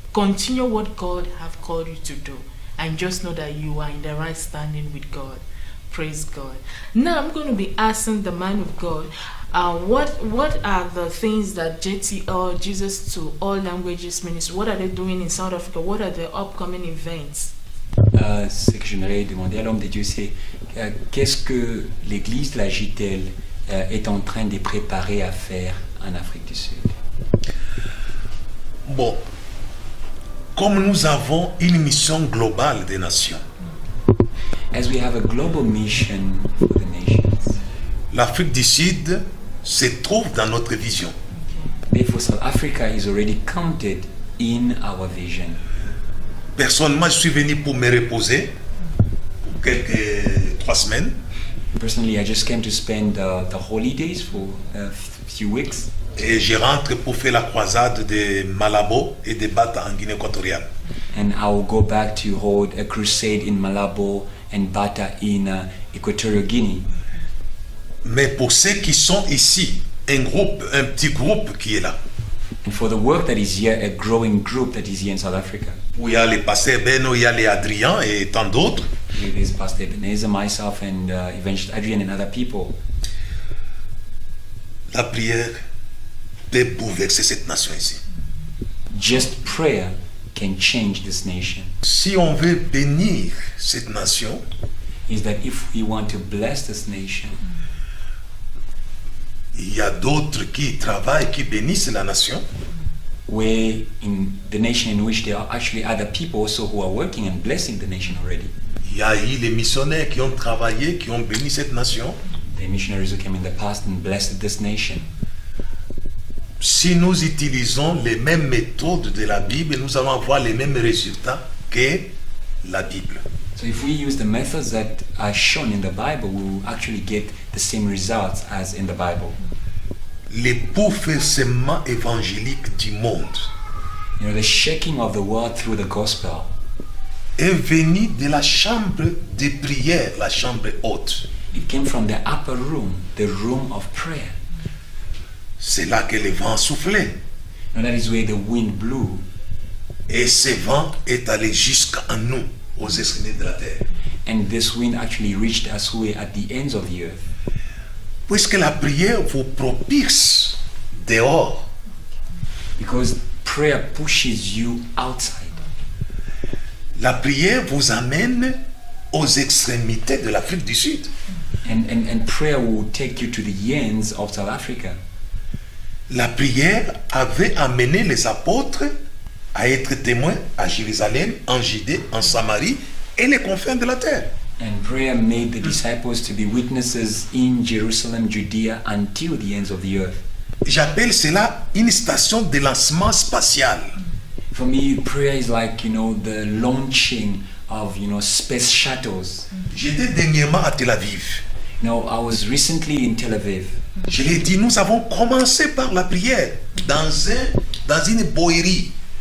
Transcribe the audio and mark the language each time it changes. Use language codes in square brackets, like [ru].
[en] Continue what God have called you to do. And just know that you are in the right standing with God. Praise God. Now I'm going to be asking the man of God, what are the things that JT or Jesus to All Languages Ministry, what are they doing in South Africa? What are the upcoming events? [fr] Ce que j'aimerais demander à l'homme de Dieu, c'est qu'est-ce que l'église de la JTL est en train de préparer à faire en Afrique du Sud. Bon, comme nous avons une mission globale des nations, [en] As we have a global mission for the nations, [fr] l'Afrique du Sud se trouve dans notre vision. [en] therefore South Africa is already counted in our vision. [fr] Personnellement, je suis venu pour me reposer pour quelques 3 semaines. [en] Personally, I just came to spend the holidays for a few weeks, [fr] Et je rentre pour faire la croisade de Malabo et de Bata en Guinée équatoriale. [en] and I will go back to hold a crusade in Malabo and Bata in Equatorial Guinea. [fr] Mais pour ceux qui sont ici, un petit groupe qui est là, [en] And for the work that is here, a growing group that is here in South Africa. [fr] où il y a les pasteurs Beno, il y a les Adrien et tant d'autres, [en] There's Pastor Ebenezer, myself, and Evangelist Adrian and other people. [fr] la prière peut bouleverser cette nation ici. [en] Just prayer can change this nation. [fr] Si on veut bénir cette nation, [en] Is that if we want to bless this nation, [fr] il y a d'autres qui travaillent, qui bénissent la nation. [en] where in the nation in which there are actually other people also who are working and blessing the nation already. [fr] Il y a eu les missionnaires qui ont travaillé, qui ont béni cette nation. [en] The missionaries who came in the past and blessed this nation. [fr] Si nous utilisons les mêmes méthodes de la Bible, nous allons avoir les mêmes résultats que la Bible. [en] So if we use the methods that are shown in the Bible, we will actually get the same results as in the Bible. [fr] Les bouleversements évangéliques du monde [en] You know, the shaking of the world through the gospel [fr] est venu de la chambre de prière, la chambre haute. [en] it came from the upper room, the room of prayer. [fr] C'est là que le vent soufflait. [en] And that is where the wind blew. [fr] Et ce vent est allé jusqu'à nous, aux extrémités de la terre. [en] And this wind actually reached us who were at the ends of the earth. [fr] Puisque la prière vous propulse dehors, [en] Because prayer pushes you outside. [fr] la prière vous amène aux extrémités de l'Afrique du Sud. [en] And prayer will take you to the ends of South Africa. [fr] La prière avait amené les apôtres à être témoins à Jérusalem, en Judée, en Samarie et les confins de la terre. [en] And prayer made the disciples to be witnesses in Jerusalem, Judea, until the ends of the earth. [fr] J'appelle cela une station de lancement spatial. [en] For me, prayer is like, the launching of, space shuttles. [fr] J'étais dernièrement à Tel Aviv. [en] I was recently in Tel Aviv. [fr] Je l'ai dit, nous avons commencé par la prière dans une boïrie.